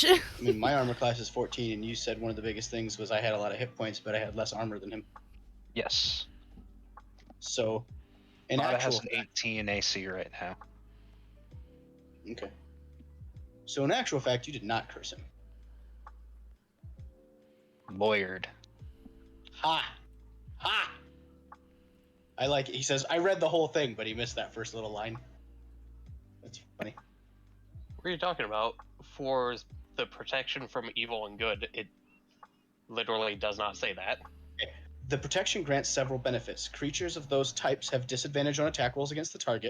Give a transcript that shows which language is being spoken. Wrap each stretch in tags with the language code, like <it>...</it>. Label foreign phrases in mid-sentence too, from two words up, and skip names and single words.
<en>I mean, my armor class is 14, and you said one of the biggest things was I had a lot of hit points, but I had less armor than him. Yes. So, in Vada actual has an 18 AC right now. okay. So in actual fact, you did not curse him. Lawyered. Ha! Ha! I like it. He says, I read the whole thing, but he missed that first little line. That's funny. What are you talking about? For the protection from evil and good, it literally does not say that. The protection grants several benefits. Creatures of those types have disadvantage on attack rolls against the target.</en>